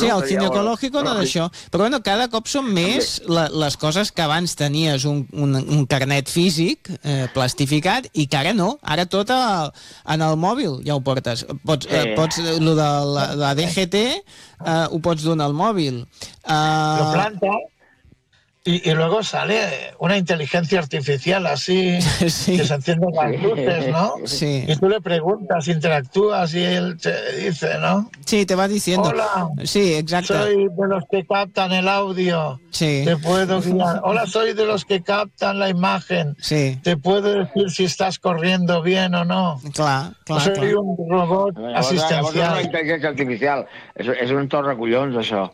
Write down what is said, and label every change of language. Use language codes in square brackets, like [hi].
[ca] Sí, el ginecològico no d'això. Però bueno, cada cop són més les coses que abans tenies un carnet físic plastificat i que ara no, ara tot en el mòbil ja ho portes. Pots el de la DGT ho pots donar al mòbil. [es] Lo planta y luego sale una inteligencia artificial así, sí. Que se encienden las luces, ¿no? Sí. Y tú le preguntas, interactúas y él te dice, ¿no? Sí, te va diciendo. Hola, sí, exacto. Soy de los que captan el audio. Sí. Te puedo guiar. Hola, soy de los que captan la imagen. Sí. Te puedo decir si estás corriendo bien o no. Claro. Clar, soy un robot asistencial. [ca] Llavors, una inteligència artificial. És un torre collons, això.